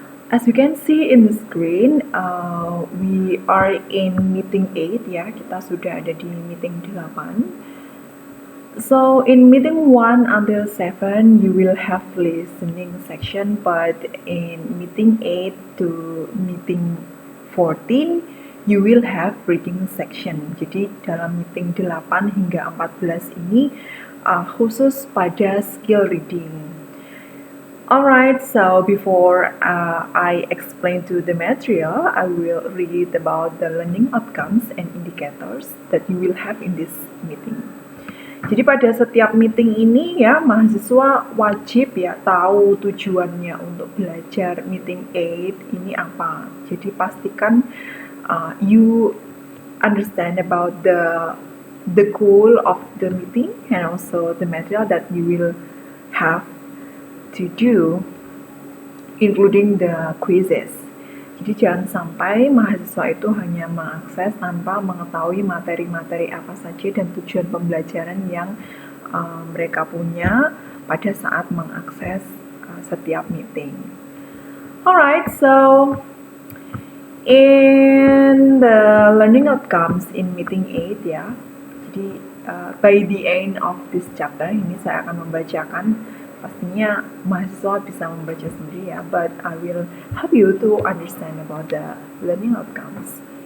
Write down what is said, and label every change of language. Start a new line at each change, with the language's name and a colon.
English: As you can see in the screen, we are in meeting 8 ya,
Indonesian: kita sudah ada di meeting 8.
English: So in meeting 1 until 7, you will have listening section, but in meeting 8 to meeting 14, you will have reading section.
Indonesian: Jadi dalam meeting 8 hingga 14 ini khusus pada skill reading.
English: Alright, so before I explain to the material, I will read about the learning outcomes and indicators that you will have in this meeting.
Indonesian: Jadi pada setiap meeting ini ya, mahasiswa wajib ya tahu tujuannya untuk belajar meeting 8 ini apa. Jadi pastikan
English: you understand about the goal of the meeting and also the material that you will have to do, including the quizzes.
Indonesian: Jadi jangan sampai mahasiswa itu hanya mengakses tanpa mengetahui materi-materi apa saja dan tujuan pembelajaran yang mereka punya pada saat mengakses setiap meeting.
English: Alright, so in the learning outcomes in meeting 8 ya. Jadi by the end of this chapter
Indonesian: ini saya akan membacakan. Pastinya mahasiswa bisa membaca sendiri ya,
English: but I will help you to understand about the learning outcomes.